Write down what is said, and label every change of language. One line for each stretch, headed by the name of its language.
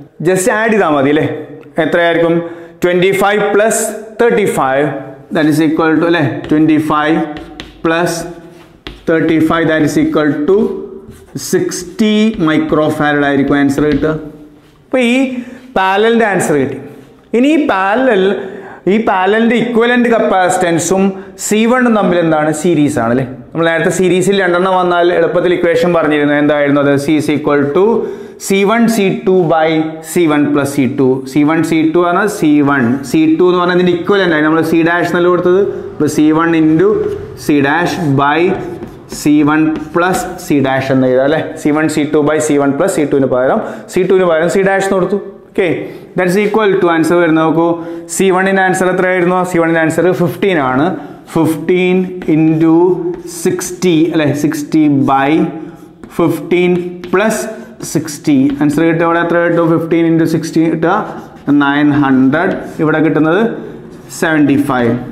Malayalam: Just add ചെയ്താൽ മതി അല്ലേ. എത്രയായിരിക്കും? 25 plus 35 that is equal to അല്ലേ 25 plus 35 that is equal to 60 micro farad ആയിരിക്കും ആൻസർ കിട്ടുക. അപ്പോൾ ഈ പാരലലിൻ്റെ ആൻസർ കിട്ടി. ഇനി ഈ പാരലലിൻ്റെ ഇക്വലൻ്റ് കപ്പാസിറ്റൻസും C1 തമ്മിൽ എന്താണ്? സീരീസ് ആണ് അല്ലേ. നമ്മൾ നേരത്തെ സീരീസിൽ രണ്ടെണ്ണം വന്നാൽ എളുപ്പത്തിൽ ഇക്വേഷൻ പറഞ്ഞിരുന്നു. എന്തായിരുന്നു അത്?
English: C is equal to C1 C2 by C1 plus C2.
Malayalam: C1 C2 ആണ് C1 C2 എന്ന് പറഞ്ഞാൽ ഇതിൻ്റെ ഇക്വലൻ്റ് ആയി നമ്മൾ C ഡാഷ് എന്നല്ല കൊടുത്തത്. അപ്പോൾ C1 into C dash by C1 plus C dash എന്ന് എഴുതാം അല്ലേ. C1 C2 by C1 plus C2 പകരം C ഡാഷ് എന്ന് കൊടുത്തു. Okay, that's equal to answer വരുന്നത് നോക്കൂ. C1ൻ്റെ ആൻസർ എത്രയായിരുന്നു? C1ൻ്റെ ആൻസർ 15 ആണ്. 15 ഇൻറ്റു 60 അല്ലേ 60 ബൈ 15 പ്ലസ് 60 ആൻസർ കിട്ടുക. ഇവിടെ എത്ര കിട്ടും? 15 ഇൻറ്റു 60 കിട്ടുക 900. ഇവിടെ കിട്ടുന്നത് 75.